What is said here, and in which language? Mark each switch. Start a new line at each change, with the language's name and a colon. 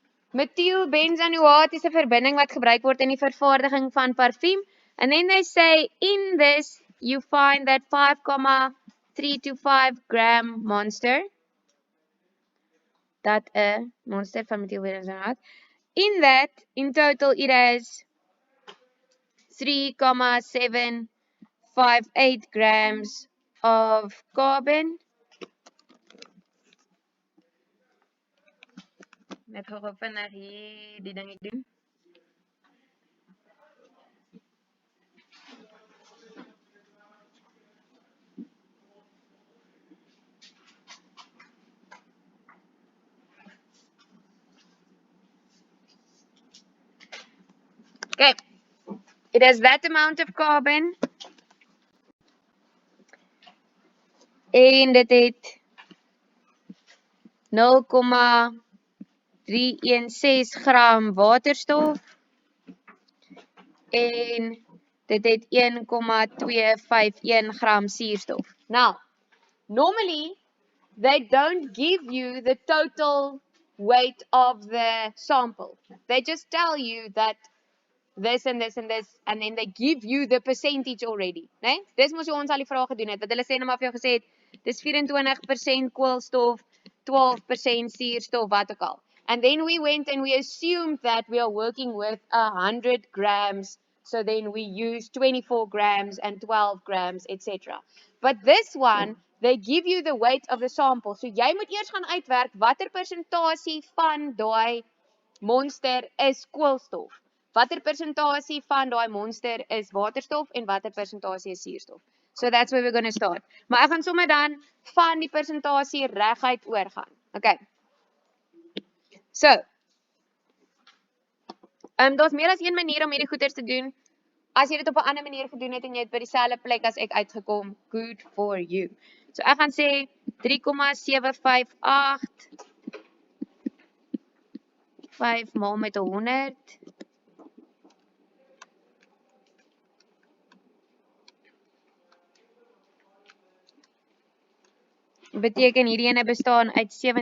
Afrikaans: Methylbenzoate is 'n verbinding wat gebruik word in die vervaardiging van parfuum.
English: And then they say in this you find that 5,325 gram monster.
Afrikaans: Dat 'n monster van methylbenzoate.
English: In that, in total, it has 3,758 grams of carbon.
Afrikaans: Net gou vinnig hier die dingie doen.
English: Okay, it has that amount of carbon.
Afrikaans: En dit het 0,316 gram waterstof. En dit het 1,251 gram suurstof.
English: Now, normally, they don't give you the total weight of the sample. They just tell you that this and this and this, and then they give you the percentage already.
Afrikaans: Nee? Dis moes ons al die vrae gedoen het, wat hulle sê nou maar vir jou gesê het, dis 24% koolstof, 12% suurstof, wat ook al.
English: And then we went and we assumed that we are working with 100 grams, so then we use 24 grams and 12 grams, etc. But this one, they give you the weight of the sample.
Afrikaans: So jy moet eers gaan uitwerk watter persentasie van daai monster is koolstof. Watter persentasie van daai monster is waterstof en watter persentasie is suurstof.
English: So that's where we're going to start.
Afrikaans: Maar ek gaan sommer dan van die persentasie reguit oorgaan. Okay. So, daar's meer as een manier om hierdie goeders te doen. As jy dit op 'n ander manier gedoen het en jy het by dieselfde plek as ek uitgekom,
English: good for you.
Afrikaans: So ek gaan sê 3,758 5 maal met 100 beteken hierdie ene bestaan uit 70,5728%.